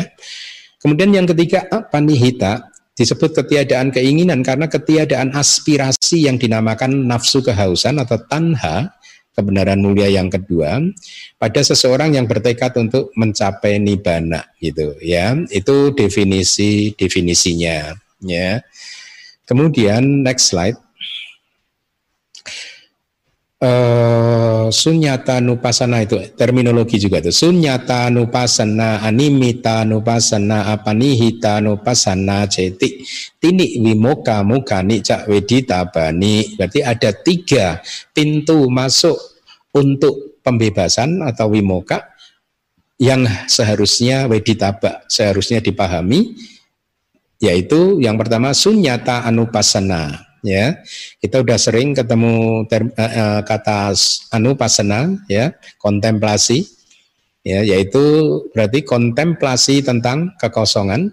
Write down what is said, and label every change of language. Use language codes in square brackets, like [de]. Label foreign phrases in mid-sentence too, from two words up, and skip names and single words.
[id] Kemudian yang ketiga apanihita, disebut ketiadaan keinginan karena ketiadaan aspirasi yang dinamakan nafsu kehausan atau tanha, kebenaran mulia yang kedua, pada seseorang yang bertekad untuk mencapai nibbana gitu ya. Itu definisinya ya. Kemudian [en] next slide. [pi] Sunyata nupasana [id] itu terminologi juga itu. [pi] Sunyata nupasana, animita nupasana, apanihita nupasana, ceti tini wimoka mukani cak wedita bani. [id] Berarti ada 3 pintu masuk untuk pembebasan atau wimoka yang seharusnya weditaba, seharusnya dipahami, yaitu yang pertama [pi] sunyata anupasana. [id] Ya, kita udah sering ketemu kata anupasana ya, kontemplasi ya, yaitu berarti kontemplasi tentang kekosongan.